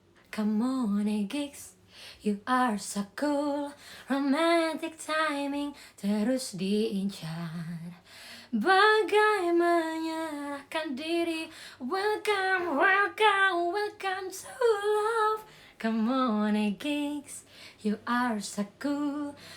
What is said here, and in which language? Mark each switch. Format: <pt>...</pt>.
<en>Come on gigs, you are so cool. Romantic timing</en> <id>terus diincar. Bagai menyerahkan diri.</id> <en>Welcome, welcome, welcome to love. Come on gigs, you are so cool.</en>